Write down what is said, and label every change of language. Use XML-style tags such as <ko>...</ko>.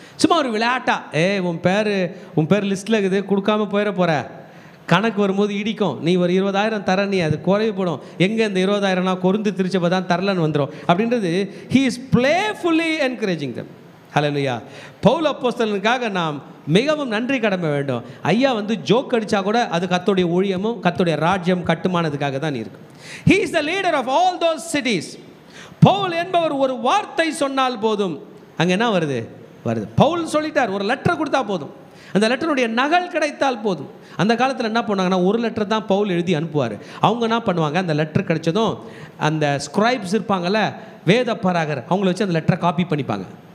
<ta>சும்மா ஒரு விளையாட்டா, உன் பேர் லிஸ்ட்டில் இருக்குது, கொடுக்காம போயிட போகிற, கணக்கு வரும்போது இடிக்கும், நீ ஒரு 20,000 தர, நீ அது குறைவுப்படும், எங்கே இந்த 20,000 கொரிந்து திருச்சபை தான் தரலன்னு வந்துடும் அப்படின்றது.</ta> <en>He is playfully encouraging them.</en> <ta>ஹல்லேலூயா. பவுல் அப்போஸ்தலனுக்காக நாம் மிகவும் நன்றி கடமை வேண்டும். ஐயா வந்து ஜோக் அடித்தா கூட அது கர்த்தருடைய ஊழியமும் கர்த்தருடைய ராஜ்யம் கட்டுமானதுக்காக தான் இருக்கும்.</ta> <en>He is the leader of all those cities.</en> <ta>Pavul என்பவர் ஒரு வார்த்தை சொன்னால் போதும், அங்கே என்ன வருது? பவுல் சொல்லிட்டார், ஒரு லெட்டர் கொடுத்தா போதும், அந்த லெட்டருடைய நகல் கிடைத்தால் போதும். அந்த காலத்தில் என்ன பண்ணுவாங்கன்னா, ஒரு லெட்டர் தான் பவுல் எழுதி அனுப்புவார். அவங்க என்ன பண்ணுவாங்க, அந்த லெட்டர் கிடைச்சதும் அந்த ஸ்கிரைப்ஸ் இருப்பாங்கள்ல, வேத பராகர், அவங்கள வச்சு அந்த லெட்டரை காப்பி பண்ணிப்பாங்க.</ta>